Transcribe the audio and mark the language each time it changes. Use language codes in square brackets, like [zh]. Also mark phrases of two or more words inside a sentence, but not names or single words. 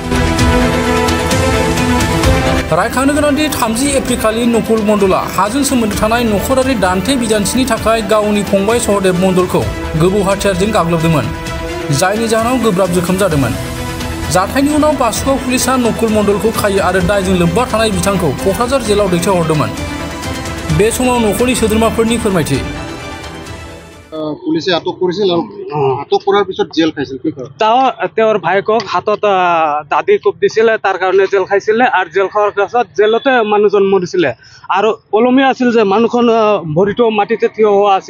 [brx] रायखांनो गोनांदि 30 एप्रिल खालि नकुल मण्डलआ हाजों सोमोन्दो थानाय नखरारि दान्थे बिदान्थिनि थाखाय गावनि फंबाय सहदेव मण्डलखौ गोबौ हाथियारजों गाग्लोबदोंमोन, जायनि जाहोनाव गोब्राब जोखोम जादोंमोन। जाथायनि उनाव बासुगाव पुलिसआ नकुल मण्डलखौ खायो आरो दायजों लोब्बा थानाय बिथांखौ क'क्राझार जेलाव दैथायहरदोंमोन। बे समाव नखरनि सोद्रोमाफोरनि फोरमायथि। [as] পুলিশে আটক কৰিছিল আৰু আটক কৰাৰ পিছত জেল খাইছিল কি কৰে তেওঁৰ ভাইকক হাতত দাদি কোপ দিছিলে, তাৰ কাৰণে জেল খাইছিলে আৰু জেল খোৱাৰ পাছত জেলতে মানুহজন মৰিছিলে। আৰু ওলমি আছিল যে মানুহখন ভৰিটো মাটিতে থিয় হোৱা আছিল।